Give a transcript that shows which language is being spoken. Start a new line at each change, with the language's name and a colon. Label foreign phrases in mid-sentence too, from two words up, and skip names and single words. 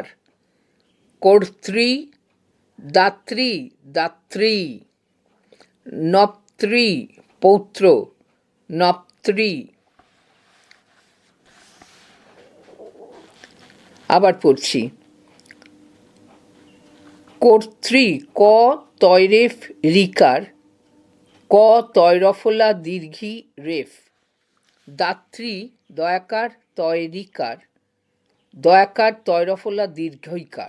Bangla: কর্তৃ দাত্রী দাত্রী। নপ্তৃ পৌত্র নপ্তৃ। আবার পড়ছি। কর্তৃ ক তয়রেফ ঋকার ক তয়রফলা দীর্ঘী রেফ। দাত্রী দয়াকার তয় ঋকার দয়াকার তয়রফলা দীর্ঘইকার।